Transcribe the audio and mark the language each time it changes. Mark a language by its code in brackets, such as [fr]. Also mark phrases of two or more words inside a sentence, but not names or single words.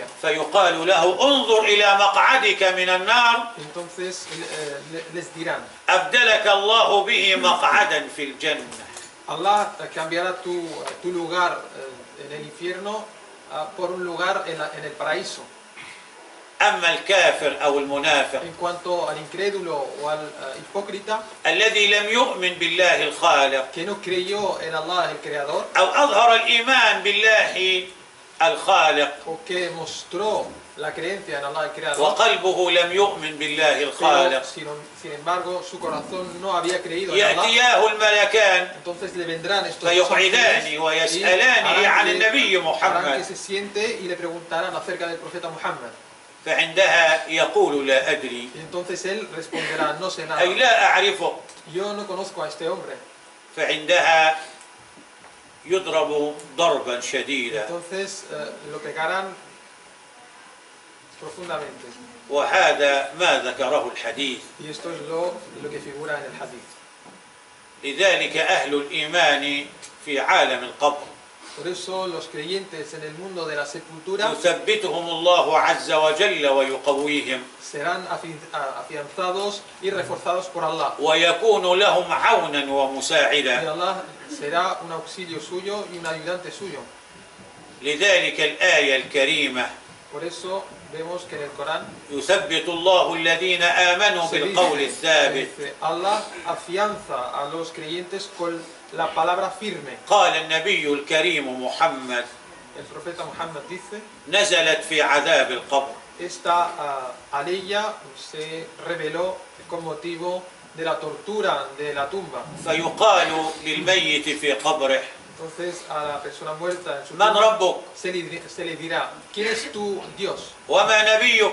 [ar] فيقال له: انظر إلى مقعدك من النار [es] Entonces les dirán, [ar] أبدلك الله به مقعدا في الجنة. [es] Allah cambiará tu lugar en el infierno por un lugar en el paraíso. [ar] أما الكافر أو المنافق [es] En cuanto al incrédulo o al hipócrita [ar] الذي لم يؤمن بالله الخالق [es] que no creyó en Allah el Creador [ar] أو أظهر الإيمان بالله الخالق [es] o que mostró la creencia en Allah el Creador, [ar] وقلبه لم يؤمن بالله [es] pero [ar] الخالق، [es] sin embargo su corazón no había creído en Allah, [ar] يأتياه الملكان [es] entonces le vendrán estos dos [ar] فيقعدانه [es] ángeles y [ar] ويسألانه عن النبي [es] harán que [ar] محمد. [es] se siente y le preguntarán acerca del profeta Muhammad. [ar] فعندها يقول: لا أدري، [es] Y entonces él responderá, no sé nada, [ar] أي لا أعرفه. [es] yo no conozco a este hombre. [ar] فعندها يضرب ضربا شديدا. [es] Entonces lo pegarán profundamente. [ar] وهذا ما ذكره الحديث. [es] Y esto es lo que figura en el hadith. [ar] لذلك أهل الإيمان في عالم القبر [es] Por eso los creyentes en el mundo de la sepultura [ar] يثبتهم الله عز وجل ويقويهم [es] serán afianzados y reforzados por Allah. [ar] ويكون لهم عونا [es] Y [ar] ومساعدا. [es] Allah será un auxilio suyo y un ayudante suyo. [ar] لذلك الآية الكريمة: [es] Por eso vemos que en el Corán [ar] يثبت الله الذين آمنوا [es] se [ar] بالقول [es] dice, [ar] الثابت. [es] Allah afianza a los creyentes con la palabra firme. [ar] قال النبي الكريم محمد: [es] El profeta Muhammad dice, [ar] نزلت في عذاب القبر. [es] esta aleya se reveló con motivo de la tortura de la tumba. [ar] فيقال للميت في قبره: [es] Entonces a la persona muerta en su [ar] من [es] tumba [ar] ربك؟ [es] se le dirá, ¿quién es tu Dios? [ar] وما نبيك؟